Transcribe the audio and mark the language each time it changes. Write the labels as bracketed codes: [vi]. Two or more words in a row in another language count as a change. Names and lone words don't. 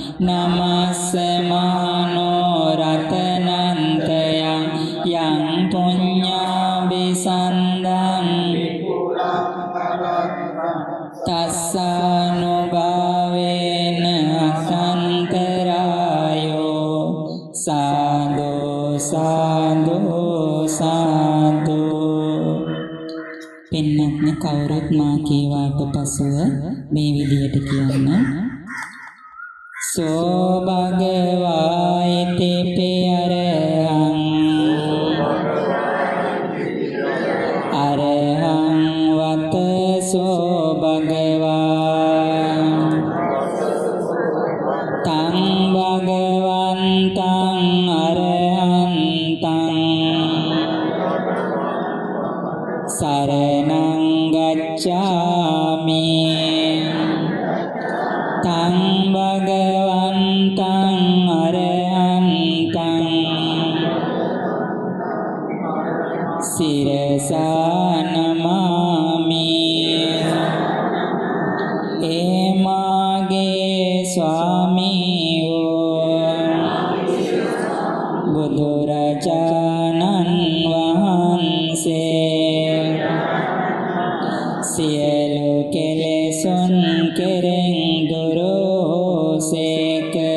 [pi] නමස්සමානෝ රතනන්තයං යං පුඤ්ඤාභිසන්දං තස්සානුභාවේන අසන්තරායෝ සාදු සාදු සාදු. [si] පින්නත්නි කවුරුත් මා කීවාට පසුව මේ විදියට කියන්න. [pi] සෝ භගවා ඉතිපි අරහං අරහං වත සෝ භගවා තං භගවන්තං අරහන්තං සරණං ගච්ඡාමි තං භගවන්තං අරහන්තං සිරසා නමාමි. [si] ඒ මාගේ ස්වාමී වූ බුදුරජාණන් වහන්සේ සියලු කෙලෙසුන් කෙරෙන් දුරුසේක.